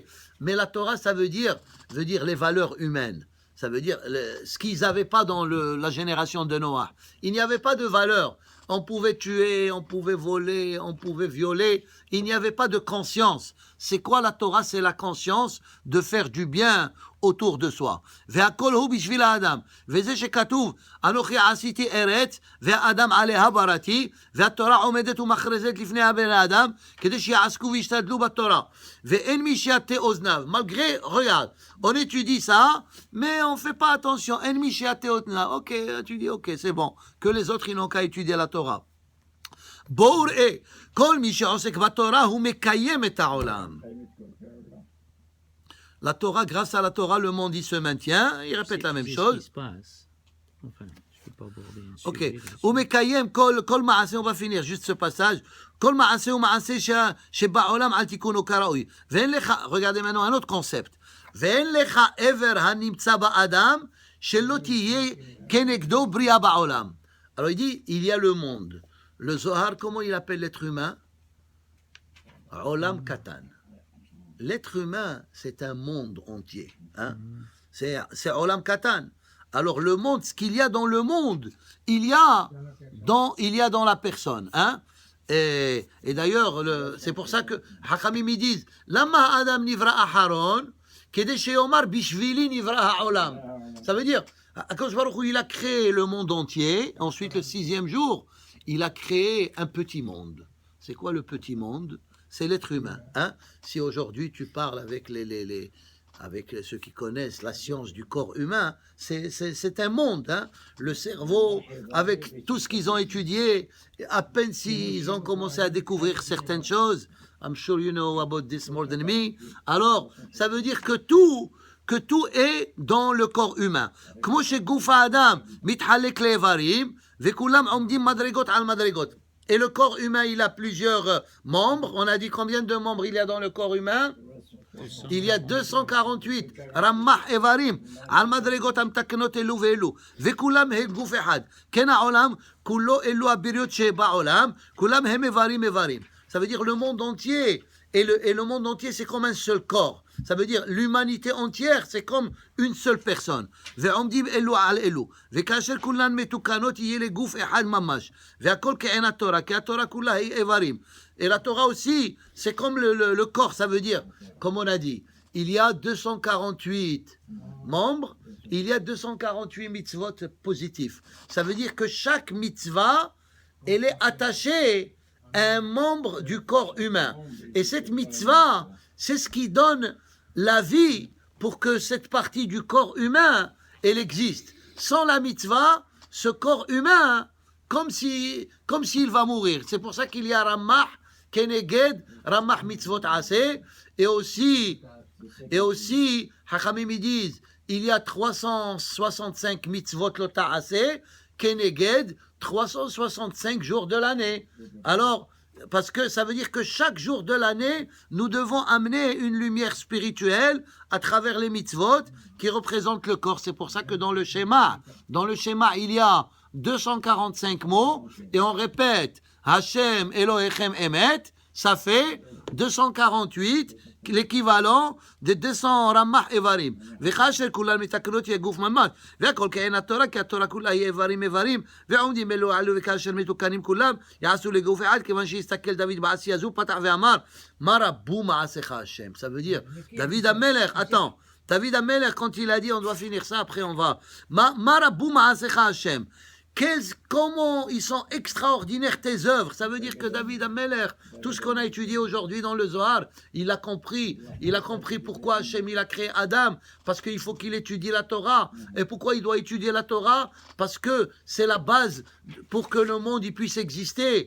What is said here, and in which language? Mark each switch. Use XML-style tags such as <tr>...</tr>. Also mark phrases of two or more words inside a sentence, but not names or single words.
<fr>Mais la Torah, ça veut dire les valeurs humaines. Ça veut dire ce qu'ils n'avaient pas dans la génération de Noah. Il n'y avait pas de valeurs. On pouvait tuer, on pouvait voler, on pouvait violer. Il n'y avait pas de conscience. C'est quoi la Torah? C'est la conscience de faire du bien autour de soi.</fr> <he>והכל הוא בשביל האדם. וזה שכתוב, אנוכי עשיתי ארץ, והאדם עליה בראתי, והתורה עומדת ומכרזת לפני הבן האדם, כדי שיעסקו וישתדלו בתורה. ואין מי שיטה אוזניו.</he> <fr>Malgré, regarde, on étudie ça, mais on ne fait pas attention.</fr> <he>אין מי שיטה אוזניו.</he> <fr>Ok, tu dis, ok, c'est bon. Que les autres, ils n'ont qu'à étudier la Torah.</fr> <he>בואו ראה, כל מי שעוסק בתורה הוא מקיים את העולם.</he> <fr>La Torah, grâce à la Torah, le monde il se maintient. Il répète la même chose. C'est ce qui se passe. Enfin, je ne peux pas aborder un Ok. sujet.</fr> <he>ומקיים כל מעשה,</he> <fr>on va finir juste ce passage.</fr> <he>כל מעשה ומעשה שבעולם על תיקונו כראוי. ואין לך,</he> <fr>regardez maintenant un autre concept.</fr> <he>ואין לך אבר הנמצא באדם שלא יהיה כנגדו בריה בעולם.</he> <fr>Alors il dit, il y a le monde. Le Zohar, comment il appelle l'être humain?</fr> <he>עולם קטן.</he> <fr>L'être humain, c'est un monde entier. Hein? C'est</fr> <he>עולם קטן.</he> <fr>Alors le monde, ce qu'il y a dans le monde, il y a dans la personne. Hein? Et d'ailleurs, c'est pour ça que Hakamim ils disent</fr> <he>למה אדם נברא אחרון, כדי שיאמר בשבילי נברא העולם.</he> <fr>Ça veut dire,</fr> <he>הקדוש ברוך הוא,</he> <fr>il a créé le monde entier. Ensuite, le 6e jour, il a créé un petit monde. C'est quoi le petit monde? C'est l'être humain. Hein? Si aujourd'hui tu parles avec avec ceux qui connaissent la science du corps humain, c'est un monde. Hein? Le cerveau, avec tout ce qu'ils ont étudié, à peine s'ils ont commencé à découvrir certaines choses,</fr> <en>I'm sure you know about this more than me.</en> <fr>Alors, ça veut dire que tout est dans le corps humain.</fr> <he>כמו שגוף האדם מתחלק לאיברים, וכולם עומדים מדרגות על מדרגות.</he> <fr>Et le corps humain, il a plusieurs membres. On a dit combien de membres il y a dans le corps humain? Il y a 248.</fr> <he>רמ"ח איברים. על מדרגות המתוקנות אלו ואלו. וכולם הם גוף אחד. כן העולם כולו אלו הבריות שבעולם. כולם הם איברים איברים.</he> <fr>Ça veut dire le monde entier. Et le monde entier, c'est comme un seul corps. Ça veut dire l'humanité entière, c'est comme une seule personne.</fr> <he>ועומדים אלו על אלו. וכאשר כולן מתוקנות יהיה לגוף אחד ממש. והכל כעין התורה, כי התורה כולה היא איברים.</he> <fr>Et la Torah aussi, c'est comme le corps, ça veut dire, comme on a dit, il y a 248 membres, il y a 248 mitzvot positifs. Ça veut dire que chaque mitzvah, elle est attachée à un membre du corps humain. Et cette mitzvah, c'est ce qui donne la vie pour que cette partie du corps humain, elle existe. Sans la mitzvah, ce corps humain, comme s'il va mourir. C'est pour ça qu'il y a</fr> <he>רמ"ח כנגד רמ"ח מצוות עשה.</he> <fr>Et aussi, Hachamim disent, il y a 365</fr> <he>מצוות לא תעשה, כנגד</he> <fr>365 jours de l'année. Alors, parce que ça veut dire que chaque jour de l'année, nous devons amener une lumière spirituelle à travers les mitzvot qui représentent le corps. C'est pour ça que dans le schéma, il y a 245 mots et on répète</fr> <he>ה' אלהיכם אמת,</he> <fr>ça fait 248, l'équivalent de 200</fr> <he>רמ"ח איברים. וכאשר כולן מתקנות יהיה גוף ממש. והכל כעין התורה, כי התורה כולה היא איברים, ועומדים אלו עלו וכאשר מתוקנים כולם, יעשו לגוף אחד, כיוון שהסתכל דוד בעשייה זו, פתח ואמר, מה רבו מעשיך השם?</he> <fr>Ça veut dire, David Amelech, attends, David Amelech, quand il a dit, on doit finir ça, après on va,</fr> <he>מה רבו מעשיך השם?</he> <fr>Comment ils sont extraordinaires tes œuvres. Ça veut dire que David Amelech, tout ce qu'on a étudié aujourd'hui dans le Zohar, il a compris pourquoi Hachem il a créé Adam, parce qu'il faut qu'il étudie la Torah. Et pourquoi il doit étudier la Torah? Parce que c'est la base pour que le monde il puisse exister.</fr>